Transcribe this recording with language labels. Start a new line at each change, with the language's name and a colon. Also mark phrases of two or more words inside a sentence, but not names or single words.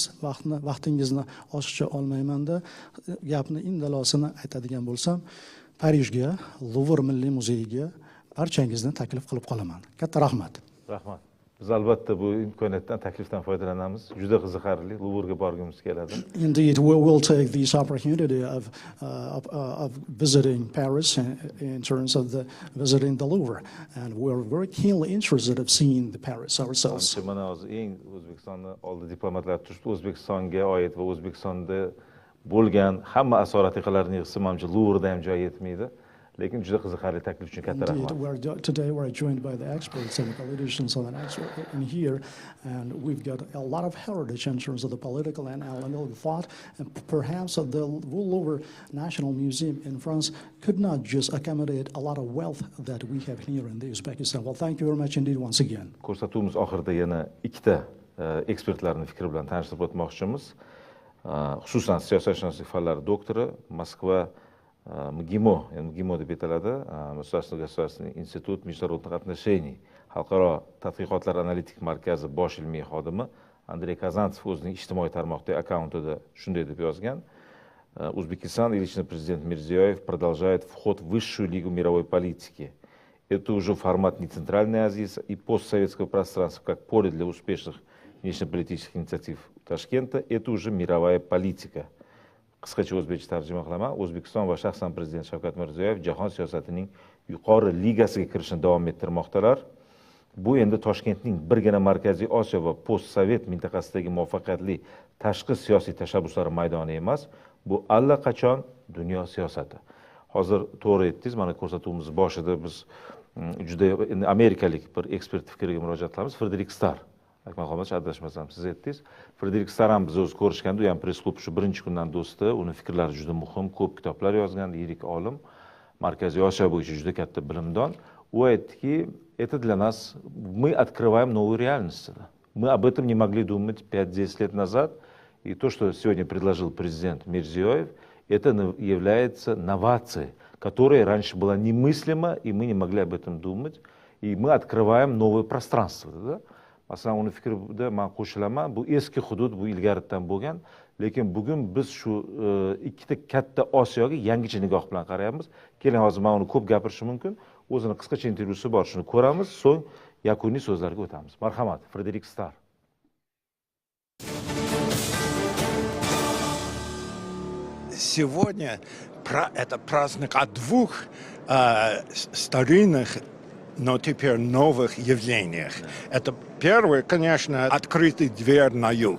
Uzbek: Vaqtingizni oshiqcha olmaymanda, gapni indalosini aytadigan bo'lsam, Parijga, Luvr milliy muzeyiga barchangizni taklif qilib qolaman. Katta rahmat. Rahmat. Biz albatta bu imkoniyatdan, taklifdan foydalanamiz. Juda qiziqarli, Luvrga borgimiz keladi.
English: Indeed, we will take this opportunity of visiting Paris in terms of visiting the Louvre, and we are very keenly interested of seeing the Paris ourselves.
Uzbek: Mana hozir eng O'zbekistonni oldi diplomatlar turibdi. O'zbekistonga oid va O'zbekistonda bo'lgan hamma asoratlarni yig'sa, menimcha Luvrda ham joy yetmaydi. Lekin juda qiziqarli taklif uchun katta rahmat.
English: Today we're joined by the experts and the politicians in here, and we've got a lot of heritage in terms of the political and analytical thought, and perhaps the Louvre National Museum in France could not just accommodate a lot of wealth that we have here in the Uzbekistan. Well, thank you very much indeed once again.
Uzbek: Ko'rsatuvimiz oxirida yana ikkita ekspertlarning fikri bilan tanishtirib o'tmoqchimiz. Xususan siyosatshunoslik fanlari doktori, Moskva МГИМО deb aytiladi, Mustaşlık Gosударственный institut международных отношений, xalqaro tadqiqotlar analitik markazi bosh ilmiy xodimi Andrey Kazantsev o'zining ijtimoiy tarmoqdagi akkauntida shunday deb yozgan:
Russian: Узбекистан и лично президент Мирзиёев продолжает вход в высшую лигу мировой политики. Это уже формат не Центральной Азии и постсоветского пространства, как поле для успешных внешнеполитических инициатив Ташкента. Это уже мировая политика.
Uzbek: Qisqacha o'zbekcha tarjima qilaman. O'zbekiston va shaxsan prezident Shavkat Mirziyoyev jahon siyosatining yuqori ligasiga kirishni davom ettirmoqdalar. Bu endi Toshkentning birgina Markaziy Osiyo va postsovet mintaqasidagi muvaffaqiyatli tashqi siyosiy tashabbuslari maydoni emas, bu allaqachon dunyo siyosati. Hozir to'g'ri aytdingiz, mana ko'rsatuvimiz boshida biz juda amerikalik bir ekspert fikriga murojaat qilamiz, Frederik Starr. Akmalxo'mach, adashmasam siz aytdingiz. Frederik Starr ham biz o'zi ko'rishganda, u ham press klub shu birinchi kundan do'sti, uni fikrlari juda muhim, ko'p kitoblar yozgan, yirik olim, Markaziy Osiyo bo'yicha juda katta bilimdon. U aytdiki,
Russian: это для нас, мы открываем новую реальность. Мы об этом не могли думать 5-10 лет назад, и то, что сегодня предложил президент Мирзиёев, это является новацией, которая раньше была немыслима, и мы не могли об этом думать, и мы открываем новое пространство. Да?
Uzbek: Masalan, uni fikrida men qo'shilaman, bu eski hudud, bu ilgaridan bo'lgan, lekin bugun biz shu ikkita katta Osiyoga yangicha nigoh bilan qarayapmiz. Keling, hozir men uni ko'p gapirishim mumkin. O'zini qisqacha intervyusi bor, shuni ko'ramiz, so'ng yakuniy so'zlarga o'tamiz. Marhamat, Frederik Starr.
Russian: Сегодня это праздник о двух старинных, но теперь новых явлениях. Это первое, конечно, открытый дверь на юг.